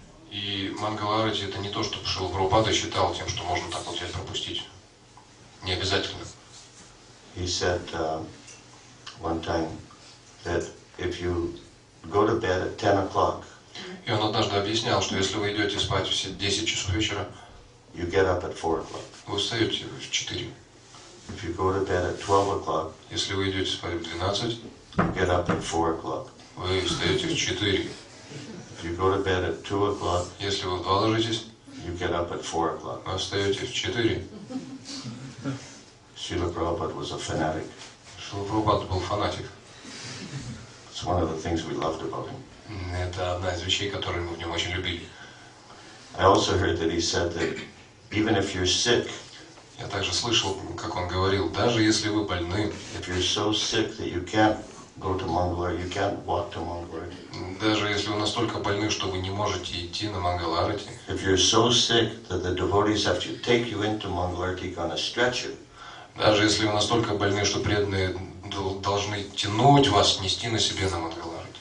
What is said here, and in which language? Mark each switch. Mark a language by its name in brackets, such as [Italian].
[Russian] И Мангаларати это не то, что Шрила Прабхупада считал тем, что можно так вот взять пропустить. Не обязательно. [English] He said one time that if you go to bed at 10 o'clock, [Russian] И он однажды объяснял, что если вы идете спать в 10 часов вечера, [English] you get up at 4 o'clock. [Russian] вы встаете в 4. [English] If you go to bed at 12 o'clock, [Russian] Если вы идете спать в 12, [English] you get up at 4 o'clock. [Russian] вы встаете в 4. [English] If you go to bed at 2 o'clock, [Russian] Если вы в 2 ложитесь, [English] you get up at 4 o'clock. [Russian] вы встаете в 4. [English] Srila Prabhupada was a fanatic. [Russian] Шрила Прабхупада был фанатик. [English] It's one of the things we loved about him. [Russian] Это одна из вещей, которые мы в нем очень любили. [English] I also heard that he said that even if you're sick, [Russian] Я также слышал, как он говорил, даже если вы больны, [English] if you're so sick that you can't go to Mangalarti, you can't walk to Mangalarti. [Russian] даже если вы настолько больны, что вы не можете идти на Мангаларати, [English] If you're so sick that the devotees have to take you into Mangalarti on a stretcher, [Russian] даже если вы настолько больны, что преданные должны тянуть вас, нести на себе на Мангаларати.